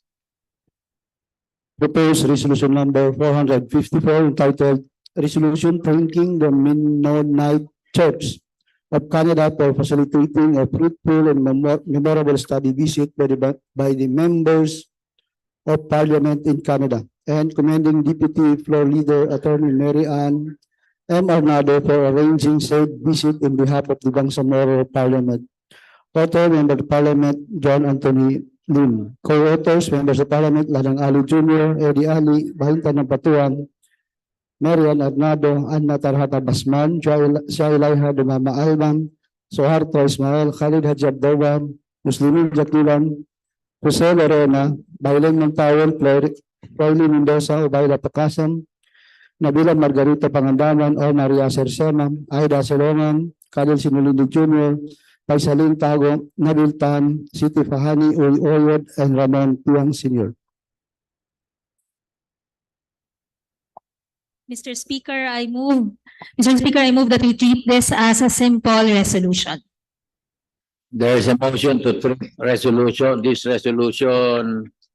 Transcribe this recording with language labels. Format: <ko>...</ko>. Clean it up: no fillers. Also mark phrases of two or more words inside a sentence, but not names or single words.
<en>Proposed resolution number 454 entitled Resolution Thanking the Mennonite Church of Canada for facilitating a fruitful and memorable study visit by the members of Parliament in Canada, and commending Deputy Floor Leader Attorney Mary Ann M. Arnado for arranging said visit in behalf of the Bangsamoro Parliament. Author, Member of Parliament John Anthony Lim. Co-authors, Members of Parliament Ladang Ali Jr., Eddie Ali, Bahintan ng Patuan, Marian Arnado, Anna Tarhata Basman, Shailaiha Dumama Alman, Soharto Ismael, Khalid Haji Abdawan, Muslimin Jakilan, Jose Lorena, Bailen Montawel, Floyd Mendoza, Ubayla Pakasam, Nabila Margarita Pangandaman, O Maria Sersema, Aida Selongan, Khalil Sinulindi Jr., Paisaling Tago, Nabil Tan, Siti Fahani, Uy Oyod, and Ramon Piang Sr. Mr. Speaker, I move that we treat this as a simple resolution. There is a motion to treat this resolution</en>